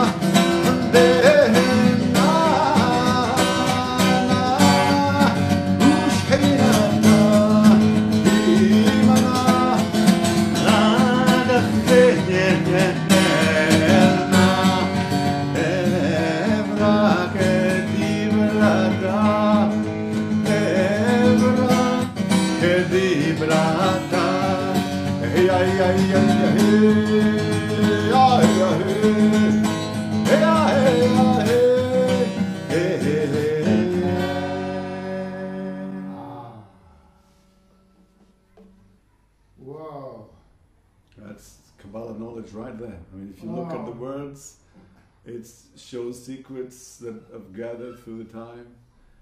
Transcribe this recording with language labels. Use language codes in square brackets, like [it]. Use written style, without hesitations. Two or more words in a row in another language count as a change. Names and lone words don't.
[arc] בנענה ושכינתה עימנה לדחנה עברה כדיברתה עברה כדיברתה hey ay ay ay ay [en] Whoa. That's Kabbalah knowledge right there. I mean, if you look at the words, it shows secrets that have gathered through the time.